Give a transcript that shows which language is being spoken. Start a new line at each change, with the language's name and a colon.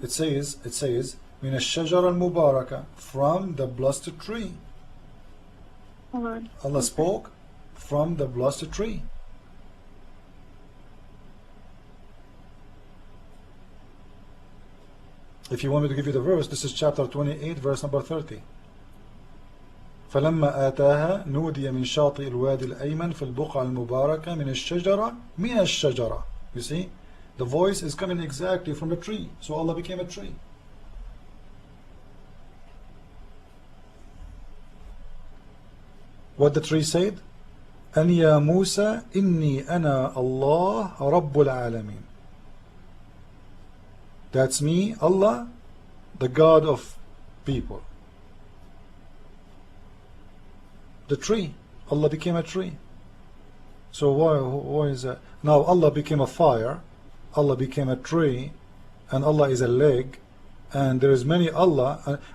English: It says
Arabic: من الشجرة المباركة,
English: from the blessed tree. hold on. Allah spoke from the blessed tree. If you want me to give you the verse, this is chapter 28, verse number 30.
Arabic: فلما آتاها نودي من شاطئ الوادي الأيمن في البقعة المباركة من الشجرة.
English: You see, the voice is coming exactly from the tree. So Allah became a tree. What the tree said?
Arabic: أن يا موسى إني أنا الله رب العالمين.
English: That's me, Allah, the God of people. The tree. Allah became a tree. So why is that? Now Allah became a fire, Allah became a tree, and Allah is a leg, and there is many Allah.